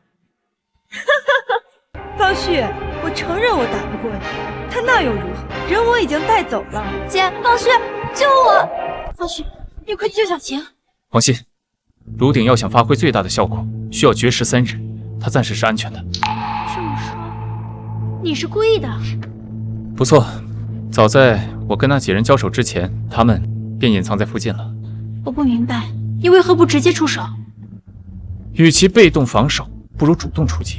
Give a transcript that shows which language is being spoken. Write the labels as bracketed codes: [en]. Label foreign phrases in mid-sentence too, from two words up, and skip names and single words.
[zh] 方旭，我承認我打不過你，他那又如何？人我已經帶走了。姐，方旭，救我！方旭，你快去救小琴。放心，爐鼎要想發揮最大的效果，需要絕食3日，它暫時是安全的。這麼說，你是故意的？不錯，早在我跟那幾人交手之前，他們便隱藏在附近了。我不明白，你為何不直接出手？與其被動防守，不如主動出擊。